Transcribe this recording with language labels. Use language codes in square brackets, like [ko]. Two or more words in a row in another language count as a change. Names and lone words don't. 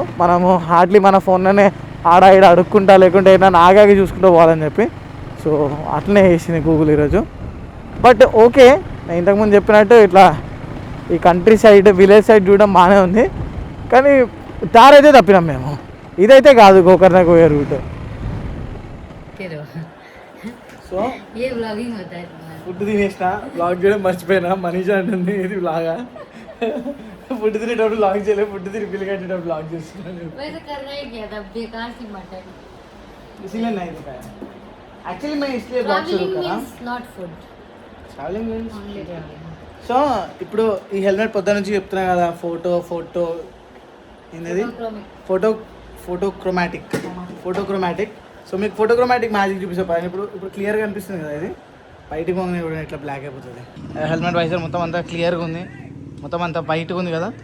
[te] మనము హార్డ్లీ మన ఫోన్లోనే ఆడ ఈడ అడుక్కుంటా, లేకుంటే ఏదైనా ఆగాగి చూసుకుంటూ పోవాలని చెప్పి, సో అట్లనే వేసింది గూగుల్ ఈరోజు. బట్ ఓకే, నేను ఇంతకుముందు చెప్పినట్టు ఇట్లా ఈ [en] country side village side [te] చూడడం బాగానే ఉంది, కానీ దారి అయితే తప్పినాం మేము. ఇదైతే కాదు గోకర్ణకు పోయే రూట్. సో [hi] ये ब्लॉगिंग होता है तुम्हारा। [te] ఫుడ్ తినేసిన, బ్లాగ్ చేయడం మర్చిపోయినా. మనీషా అంటుంది ఇది బ్లాగా, ఫుడ్ తినేటప్పుడు బ్లాగ్ చేయలేదు, ఫుడ్ తిని బిల్లు కట్టేటప్పుడు బ్లాగ్ చేస్తున్నాను. [hi] वैसे करना ही क्या था, बेकार सी मटन। इसीलिए नहीं दिखाया एक्चुअली, मैं इसलिए ब्लॉग शुरू ट्रैवलिंग करा. [en] means not food, travelling means only travelling. [te] సో ఇప్పుడు ఈ హెల్మెట్ పొద్దు నుంచి చెప్తున్నా కదా, ఫోటో ఏంటది, ఫోటోక్రోమాటిక్. సో మీకు ఫోటోక్రోమాటిక్ మ్యాజిక్ చూపిస్తాను. ఇప్పుడు క్లియర్గా అనిపిస్తుంది కదా, ఇది బయటికి పోగానే కూడా ఇట్లా బ్లాక్ అయిపోతుంది. [en] helmet visor [te] మొత్తం అంతా క్లియర్గా ఉంది, మొత్తం అంతా బయటగా ఉంది కదా.